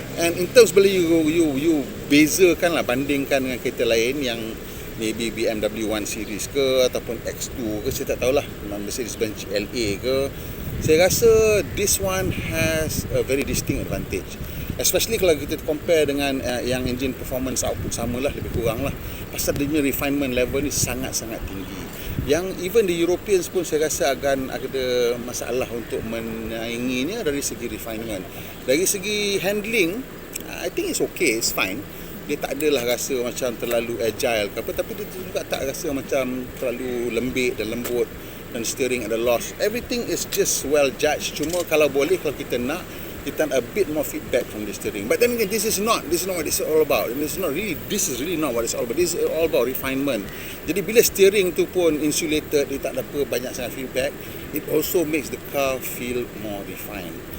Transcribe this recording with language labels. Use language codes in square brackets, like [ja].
[en] And in terms [ms] bila you bezakan lah, bandingkan dengan kereta lain yang maybe BMW 1 Series ke ataupun X2 ke, saya tak tahulah, Mercedes-Benz GLA ke, saya rasa [en] this one has a very distinct advantage. [ms] Especially kalau kita compare dengan yang engine performance output samalah, lebih kurang lah. Pasal dia punya refinement level ni sangat-sangat tinggi. Yang [en] even the Europeans [ms] pun saya rasa akan ada masalah untuk menyainginya dari segi refinement. Dari segi handling, [en] I think it's okay, it's fine. [ms] Dia tak adalah rasa macam terlalu agile ke apa, tapi dia juga tak rasa macam terlalu lembik dan lembut, dan steering ada loss. [en] Everything is just well judged. [ms] Cuma kalau boleh, kalau kita nak, kita [en] a bit more feedback from the steering. But then again, this is not what it's all about. This is really not what it's all about. This is all about refinement. [ms] Jadi bila steering tu pun insulated, dia tak ada apa banyak sangat feedback, [en] it also makes the car feel more refined.